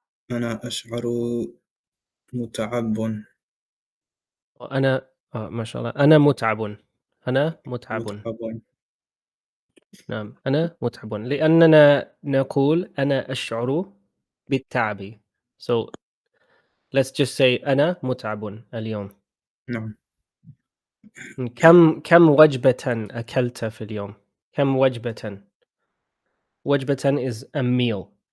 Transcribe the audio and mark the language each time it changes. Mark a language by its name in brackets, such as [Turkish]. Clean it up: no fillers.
[Arabic] أنا أشعر متعب. وأنا ما شاء الله، أنا مُتعب. أنا مُتعب. متعب. نعم، أنا مُتعب، لأننا نقول أنا أشعر بالتعب. [English] So let's just say [Arabic] أنا مُتعب اليوم. نعم. كم وجبةً أكلت في اليوم؟ كم وجبةً؟ وجبةً [English] is a meal.